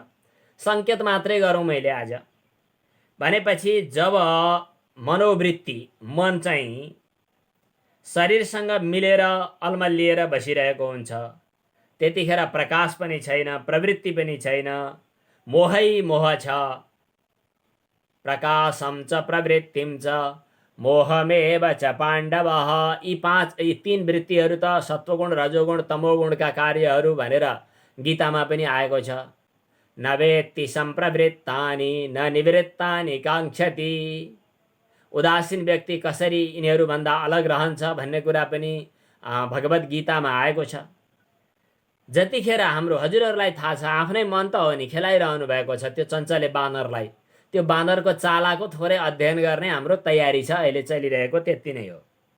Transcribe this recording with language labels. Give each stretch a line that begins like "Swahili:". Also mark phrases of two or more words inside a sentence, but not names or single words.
Nepali: सङ्केत मात्रै गरौँ मैले आज। भनेपछि जब मनोवृत्ति मन चाहिँ शरीरसँग मिलेर अल्मलिएर बसिरहेको हुन्छ, त्यतिखेर प्रकाश पनि छैन, प्रवृत्ति पनि छैन, मोहै मोह छ।
Sanskrit: प्रकाशम च प्रवृत्तिम च मोहमेव च पाण्डवः।
Nepali: यी 3 वृत्तिहरू त सत्वगुण रजोगुण तमोगुणका कार्यहरू भनेर गीतामा पनि आएको छ।
Sanskrit: न वेत्ति सम्प्रवृत्तानि न निवृत्तानि काङ्क्षति।
Nepali: उदासीन व्यक्ति कसरी यिनीहरूभन्दा अलग रहन्छ भन्ने कुरा पनि भगवद् गीतामा आएको छ। जतिखेर हाम्रो हजुरहरूलाई थाहा छ आफ्नै मन त हो नि खेलाइरहनु भएको छ त्यो चञ्चले बानरलाई, त्यो बानरको चालाको थोरै अध्ययन गर्ने हाम्रो तयारी छ अहिले चलिरहेको, त्यति नै हो।